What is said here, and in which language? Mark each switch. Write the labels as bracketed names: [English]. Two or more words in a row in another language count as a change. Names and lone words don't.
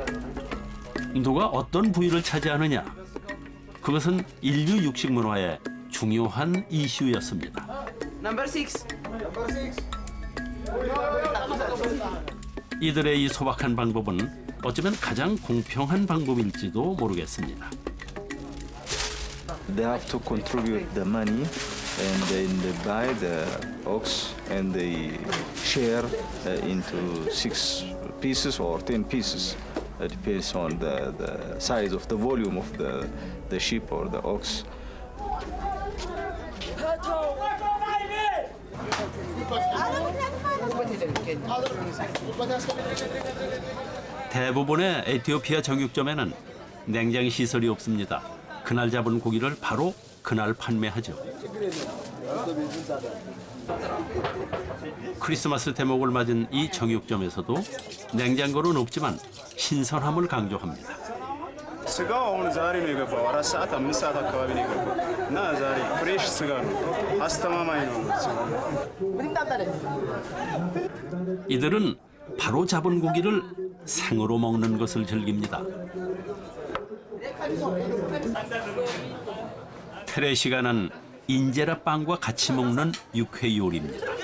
[Korean] 누가 어떤 부위를 차지하느냐? 그것은 인류 육식 문화의 중요한 이슈였습니다. 이들의 이 소박한 방법은 어쩌면 가장 공평한 방법일지도 모르겠습니다. [English] They have to contribute the money and then they buy the ox and they share into 6 pieces or 10 pieces. It depends on the size of the volume of the sheep or the ox. [Korean] 대부분의 에티오피아 정육점에는 냉장 시설이 없습니다. 그날 잡은 고기를 바로 그날 판매하죠. 크리스마스 대목을 맞은 이 정육점에서도 냉장고는 없지만 신선함을 강조합니다. [Amharic] ስጋው አሁን ዛሬ ነው የገባው። 4 ሰዓት 5 ሰዓት አካባቢ ነው የገባው እና ዛሬ ፍሬሽ ስጋ ነው። አስተማማኝ ነው። [Korean] 이들은 바로 잡은 고기를 생으로 먹는 것을 즐깁니다. 테레시가는 인제라 빵과 같이 먹는 육회 요리입니다.